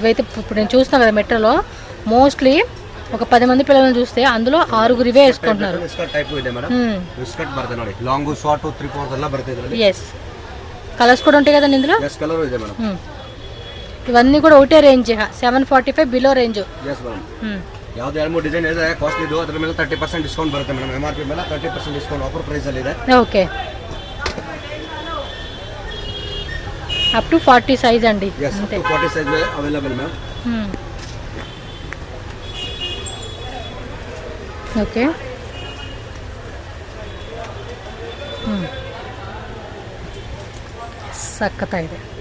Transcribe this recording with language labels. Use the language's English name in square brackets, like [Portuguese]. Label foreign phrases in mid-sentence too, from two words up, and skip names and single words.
[Telugu] ఇవైతే ఇప్పుడు నేను చూస్తున్నాను కదా మెట్రోలో, మోస్ట్లీ ఒక 10 మంది పిల్లలను చూస్తే అందులో 6 ఇవే వేసుకుంటున్నారు. ఎస్, కలర్స్ కూడా ఉంటాయి కదండి ఇందులో. ఇవన్నీ కూడా ఒకటే రేంజ్, 745 [English] below range. [Kannada] ಯಾವ್ದು 2-3 ಡಿಸೈನ್ ಇದೆ ಕಾಸ್ಟ್ಲಿ ಇದು, ಅದರ ಮೇಲೆ 30% ಡಿಸ್ಕೌಂಟ್ ಬರುತ್ತೆ ಮೇಡಮ್. MRP ಮೇಲೆ 30% [English] discount offer price [Kannada] ಅಲ್ಲಿ ಇದೆ. [Telugu] ఓకే, [English] up to 40 size [Telugu] అండి. [English] అంతే, 40 size available ma'am. [Kannada] ఓకే, సక్కత ಇದೆ.